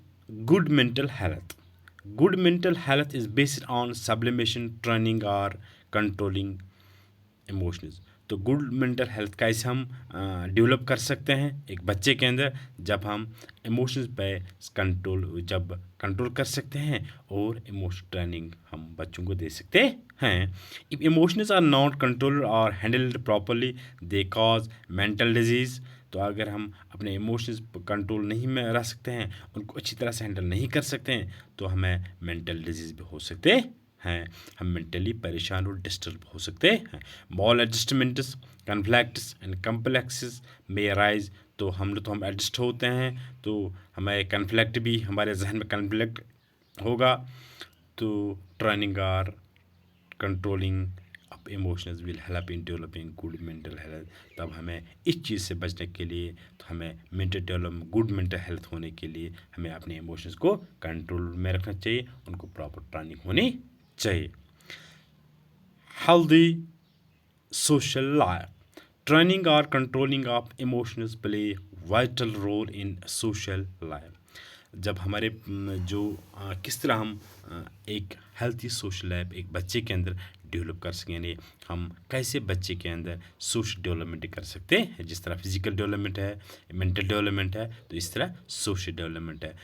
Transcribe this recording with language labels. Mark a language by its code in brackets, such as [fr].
[en] Good mental health, good mental health is based on sublimation, training or controlling emotions. [ur] تو good mental health کیسے ہم develop کر سکتے ہیں ایک بچے کے اندر؟ جب ہم ایموشنز پہ کنٹرول کر سکتے ہیں اور ایموشن ٹریننگ ہم بچوں کو دے سکتے ہیں. [en] If emotions are not control اور handled properly they cause mental disease. [ur] تو اگر ہم اپنے ایموشنز کنٹرول نہیں میں رکھ سکتے ہیں، ان کو اچھی طرح سے ہینڈل نہیں کر سکتے ہیں، تو ہمیں مینٹل ڈیزیز بھی ہو سکتے ہیں. ہم مینٹلی پریشان اور ڈسٹرب ہو سکتے ہیں. [en] Maladjustments conflicts and complexes میں rise. [ur] تو ہم ایڈجسٹ ہوتے ہیں تو ہمیں کنفلیکٹ بھی، ہمارے ذہن میں کنفلیکٹ ہوگا. [en] تو ٹریننگ اور controlling of emotions will help in developing good mental health. [ur] تب ہمیں اس چیز سے بچنے کے لیے، تو ہمیں گڈ مینٹل ہیلتھ ہونے کے لیے ہمیں اپنے ایموشنز کو کنٹرول میں رکھنا چاہیے، ان کو پراپر ٹریننگ ہونی چاہیے. [en] Healthy social life. Training or controlling of emotions play vital role in social life. [ur] جب ہمارے کس طرح ہم ایک ہیلتھی سوشل لائف ایک بچے کے اندر ڈیولپ کر سکیں، یعنی ہم کیسے بچے کے اندر سوشل ڈیولپمنٹ کر سکتے ہیں. جس طرح فزیکل ڈیولپمنٹ ہے، مینٹل ڈیولپمنٹ ہے، تو اس طرح سوشل ڈیولپمنٹ ہے.